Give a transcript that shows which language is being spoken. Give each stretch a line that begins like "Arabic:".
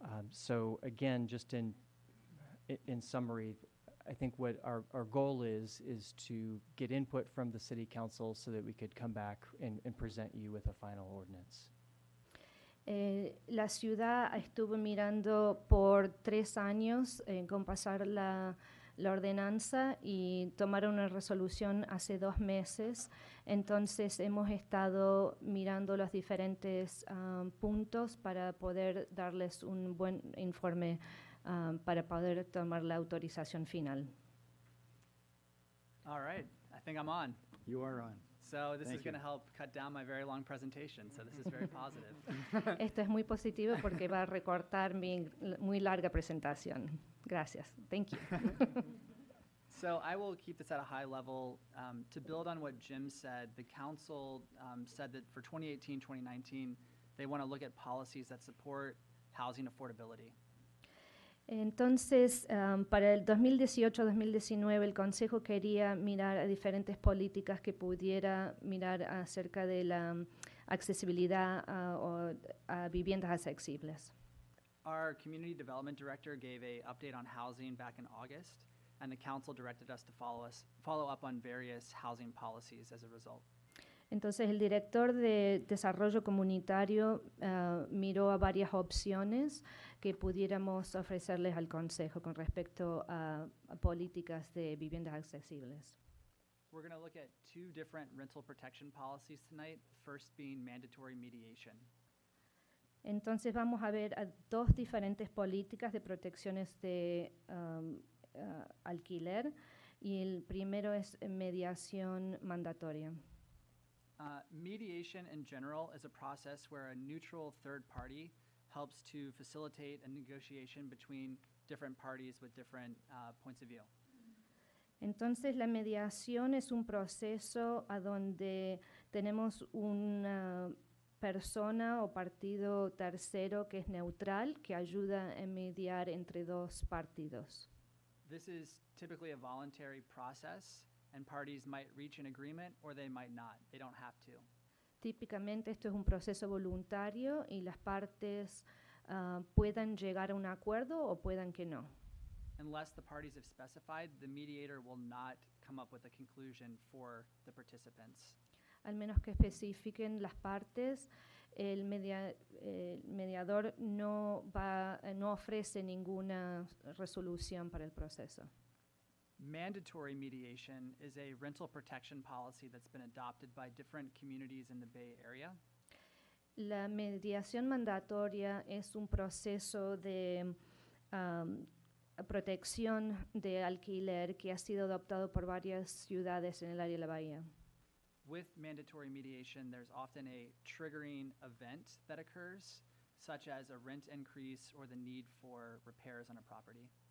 English: So again, just in summary, I think what our goal is to get input from the city council so that we could come back and present you with a final ordinance.
Spanish: La ciudad estuvo mirando por 3 años con pasar la ordenanza y tomaron una resolución hace 2 meses. Entonces hemos estado mirando los diferentes puntos para poder darles un buen informe para poder tomar la autorización final.
English: All right, I think I'm on. You are on. So this Thank is going to you. help cut down my very long presentation, so this is very positive.
Spanish: Esto es muy positivo porque va a recortar mi muy larga presentación. Gracias.
English: Thank you. So I will keep this at a high level. To build on what Jim said, the council said that for 2018, 2019, they want to look at policies that support housing affordability.
Spanish: Entonces, para el 2018-2019, el Consejo quería mirar a diferentes políticas que pudiera mirar acerca de la accesibilidad a viviendas accesibles.
English: Our community development director gave a update on housing back in August, and the council directed us to follow up on various housing policies as a result.
Spanish: Entonces, el director de Desarrollo Comunitario miró a varias opciones que pudiéramos ofrecerles al Consejo con respecto a políticas de viviendas accesibles.
English: We're going to look at two different rental protection policies tonight, first being mandatory mediation.
Spanish: Entonces, vamos a ver a dos diferentes políticas de protecciones de alquiler, y el primero es mediación mandatoria.
English: Mediation in general is a process where a neutral third party helps to facilitate a negotiation between different parties with different points of view.
Spanish: Entonces, la mediación es un proceso a donde tenemos una persona o partido tercero que es neutral, que ayuda a mediar entre dos partidos.
English: This is typically a voluntary process, and parties might reach an agreement or they might not. They don't have to.
Spanish: Típicamente esto es un proceso voluntario y las partes puedan llegar a un acuerdo o puedan que no.
English: Unless the parties have specified, the mediator will not come up with a conclusion for the participants.
Spanish: Al menos que especifiquen las partes, el mediador no ofrece ninguna resolución para el proceso.
English: Mandatory mediation is a rental protection policy that's been adopted by different communities in the Bay Area.
Spanish: La mediación mandatoria es un proceso de protección de alquiler que ha sido adoptado por varias ciudades en el área de la bahía.
English: With mandatory mediation, there's often a triggering event that occurs, such as a rent increase or the need for repairs on a property.